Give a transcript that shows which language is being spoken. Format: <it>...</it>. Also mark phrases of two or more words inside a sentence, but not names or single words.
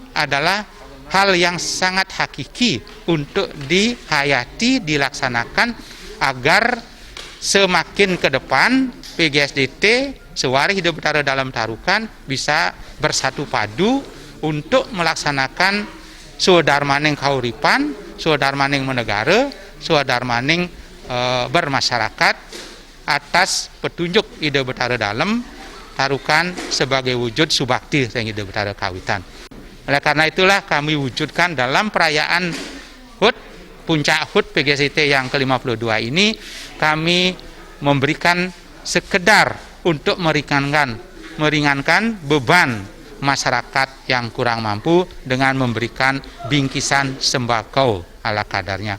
<id>adalah hal yang sangat hakiki untuk dihayati, dilaksanakan agar semakin ke depan PGSDT sewaris Ide Betara dalam Tarukan bisa bersatu padu untuk melaksanakan</id> <ban>swadharmaning kauripan,</ban> <id>swadharmaning menegara, swadharmaning bermasyarakat atas petunjuk Ide Betara dalam Tarukan sebagai wujud subakti yang Ide Betara kawitan. Oleh karena itulah kami wujudkan dalam perayaan HUT Puncak HUT PGSDT yang ke-52 ini, kami memberikan sekedar untuk meringankan beban masyarakat yang kurang mampu dengan memberikan bingkisan sembako ala kadarnya.</id>